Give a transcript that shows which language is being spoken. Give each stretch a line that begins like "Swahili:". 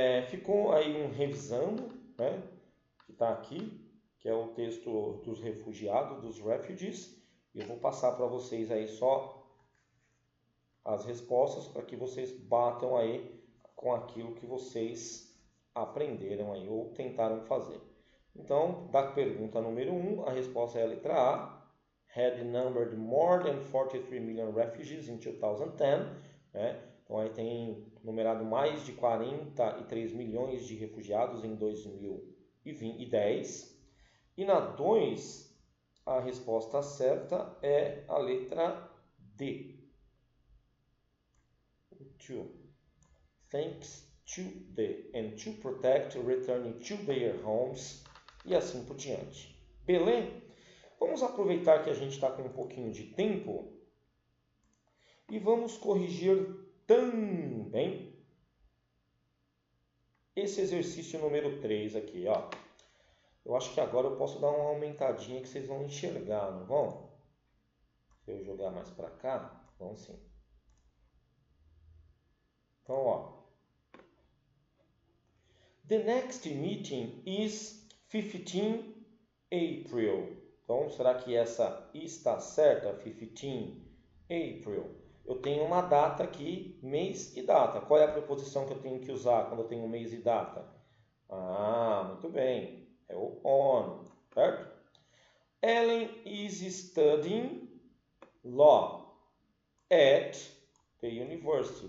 Portuguese: Ficou aí um revisando, né, que está aqui, que é o texto dos refugiados, dos refugees. Eu vou passar para vocês aí só as respostas para que vocês batam aí com aquilo que vocês aprenderam aí ou tentaram fazer. Então, da pergunta número 1, a resposta é a letra A.
English: Had numbered more than 43 million refugees in 2010, né?
Portuguese: Então aí tem numerado mais de 43 milhões de refugiados em 2010. E na 2, a resposta certa é a letra D.
English: To. Thanks to the and to protect returning to their homes
Portuguese: e assim por diante. Beleza? Vamos aproveitar que a gente está com um pouquinho de tempo e vamos corrigir também esse exercício número 3 aqui, ó. Eu acho que agora eu posso dar uma aumentadinha que vocês vão enxergar, não vão? Se eu jogar mais para cá, vão sim. Então, ó.
English: The next meeting is 15 April.
Portuguese: Então, será que essa está certa? 15 April. Eu tenho uma data aqui, mês e data. Qual é a preposição que eu tenho que usar quando eu tenho mês e data? Muito bem. É o on, certo?
English: Ellen is studying law at the university.